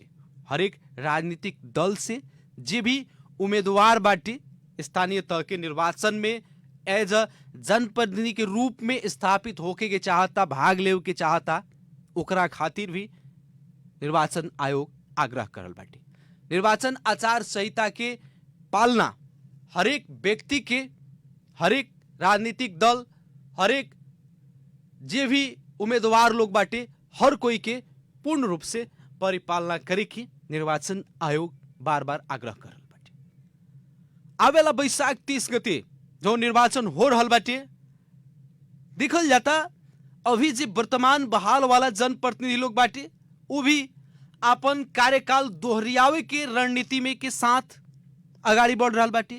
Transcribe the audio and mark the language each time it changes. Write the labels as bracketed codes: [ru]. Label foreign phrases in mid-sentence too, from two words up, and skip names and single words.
[bho] हरेक राजनीतिक दल से जे भी उम्मीदवार बाटे स्थानीय तह के निर्वाचन में [en] as a [bho] जनप्रतिनिधि के रूप में स्थापित होके के चाहता, भाग ले के चाहता, ओकरा खातिर भी निर्वाचन आयोग आग्रह करल बाटे। निर्वाचन आचार संहिता के पालना हरेक व्यक्ति के, हरेक राजनीतिक दल, हरेक जे भी उम्मीदवार लोग बाटे, हर कोई के पूर्ण रूप से परिपालना करे की निर्वाचन आयोग बार बार आग्रह करल बाटे। आवेला बैसाख 30 गते जो निर्वाचन हो रहल बाटे, देखल जाता अभी जे वर्तमान बहाल वाला जनप्रतिनिधि लोग बाटे वो भी अपन कार्यकाल दोहरियावे के रणनीति में के साथ आगाड़ी बढ़ रहल बाटे।